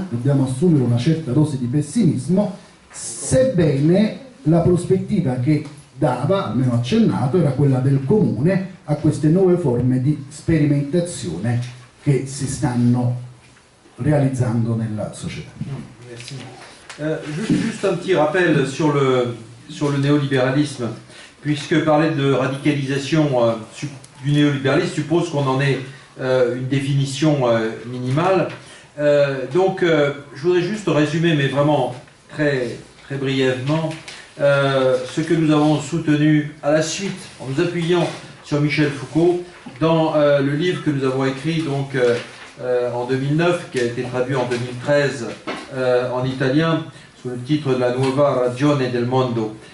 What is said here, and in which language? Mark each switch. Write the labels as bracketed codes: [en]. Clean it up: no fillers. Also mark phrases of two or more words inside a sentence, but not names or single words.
[it] Dobbiamo assumere una certa dose di pessimismo, sebbene la prospettiva che dava, almeno accennato, era quella del comune a queste nuove forme di sperimentazione che si stanno realizzando nella società. [fr] Merci. Juste un petit rappel sur le néolibéralisme, puisque parler de radicalisation du néolibéralisme suppose qu'on en ait une définition minimale. Donc je voudrais juste résumer, mais vraiment très, très brièvement, ce que nous avons soutenu à la suite, en nous appuyant sur Michel Foucault, dans le livre que nous avons écrit donc, en 2009, qui a été traduit en 2013 en italien, sous le titre de La Nuova Ragione del Mondo.